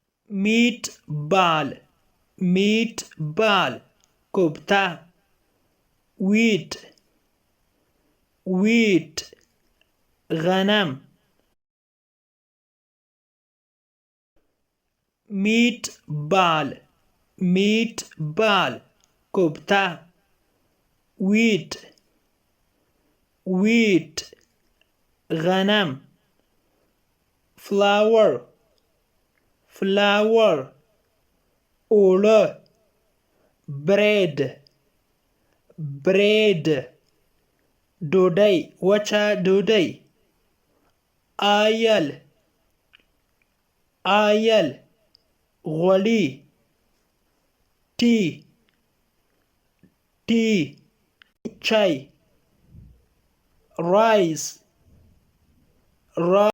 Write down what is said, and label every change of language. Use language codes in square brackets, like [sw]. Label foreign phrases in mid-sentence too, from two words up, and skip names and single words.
[en] meatball meatball کوفته wheat غنم meatball کوفته wheat غنم flour [ps] اوړه bread ډوډۍ وچه ډوډۍ oil غوړي tea چای rice